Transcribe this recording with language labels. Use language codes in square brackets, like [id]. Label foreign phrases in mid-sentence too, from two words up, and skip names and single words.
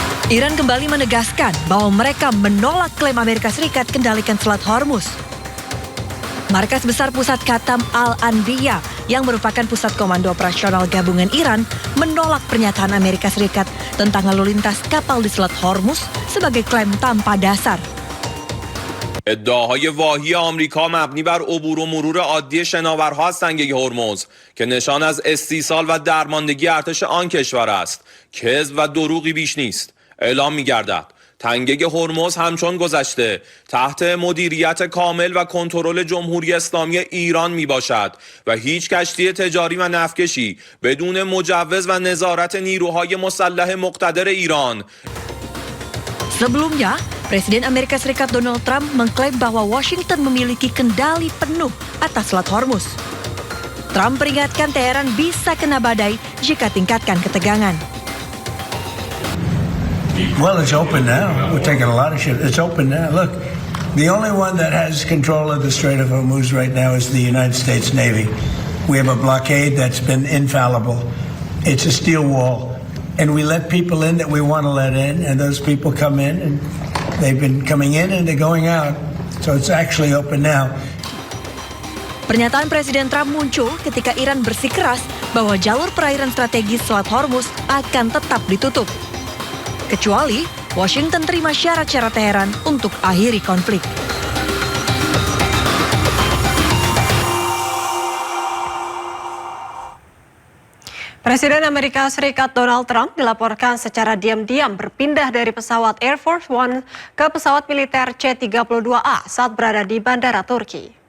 [id] Iran kembali menegaskan bahwa mereka menolak klaim Amerika Serikat kendalikan Selat Hormuz. Markas Besar Pusat Khatam Al-Anbiya yang merupakan pusat komando operasional gabungan Iran menolak pernyataan Amerika Serikat tentang lalu lintas kapal di Selat Hormuz sebagai klaim tanpa dasar. [fa] ادعاهای واهی آمریکا مبنی بر عبور و مرور عادی شناورها از تنگه هرمز که نشان از استیصال و درماندگی ارتش آن کشور است، کذب و دروغی بیش نیست. اعلام می‌گردد تنگه هرمز همچون گذشته تحت مدیریت کامل و کنترل جمهوری اسلامی ایران میباشد و هیچ کشتی تجاری و نفتکشی بدون مجوز و نظارت نیروهای مسلح مقتدر ایران. [id] Sebelumnya, Presiden Amerika Serikat Donald Trump mengklaim bahwa Washington memiliki kendali penuh atas Selat Hormuz. Trump peringatkan Teheran bisa kena badai jika tingkatkan ketegangan. [en] Well, it's open now. We're taking a lot of shit. It's open now. Look, the only one that has control of the Strait of Hormuz right now is the United States Navy. We have a blockade that's been infallible. It's a steel wall. And we let people in that we want to let in, and those people come in, and they've been coming in and they're going out. So it's actually open now. [id] Pernyataan Presiden Trump muncul ketika Iran bersikeras bahwa jalur perairan strategis Selat Hormuz akan tetap ditutup. Kecuali Washington terima syarat-syarat Teheran untuk akhiri konflik. Presiden Amerika Serikat Donald Trump dilaporkan secara diam-diam berpindah dari pesawat Air Force One ke pesawat militer C-32A saat berada di Bandara Turki.